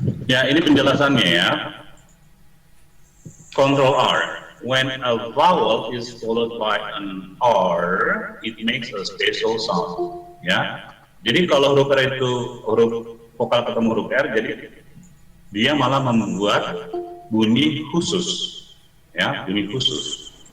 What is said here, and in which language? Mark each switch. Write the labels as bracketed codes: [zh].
[id] Ya, ini penjelasannya ya. [en] Control R. When a vowel is followed by an R, it makes a special sound. [id] Ya, jadi kalau huruf R itu huruf vokal ketemu huruf R, jadi dia malah membuat bunyi khusus, ya, bunyi khusus.